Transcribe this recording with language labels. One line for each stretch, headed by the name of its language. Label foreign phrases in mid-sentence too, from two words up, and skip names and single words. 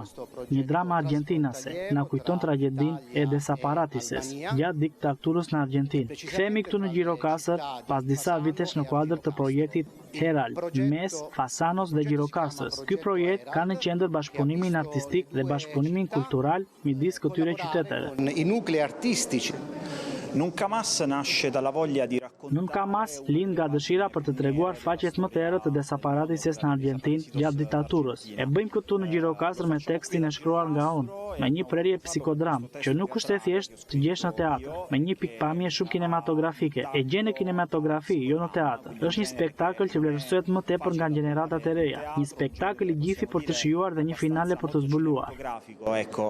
Albanian: Një drama argjentinase, na kujton tragjedinë e desaparatises gjatë diktaturës në Argjentinë. Kthehemi këtu në Gjirokastër pas disa vitesh në kuadër të projektit Herald, mes Fasanos dhe Gjirokastrës. Ky projekt ka në qendër bashkëpunimin artistik dhe bashkëpunimin kultural midis këtyre qyteteve.
Italian: I nuclei artistici. Nunca Más nasce dalla voglia di raccontare.
Albanian: Nunca Más lind nga dëshira për të treguar faqet më të errët të desaparatises në Argjentinë gjatë diktaturës. E bëjmë këtu në Gjirokastër me tekstin e shkruar nga unë, me një prerje psikodram, që nuk është e thjesht të gjesh në teatr, me një pikpamje shumë kinematografike. E gjen në kinematografi, jo në teatr. Është një spektakël që vlerësohet më tepër nga gjeneratat e reja, një spektakël i gjithi për të shijuar dhe një finale për të zbuluar.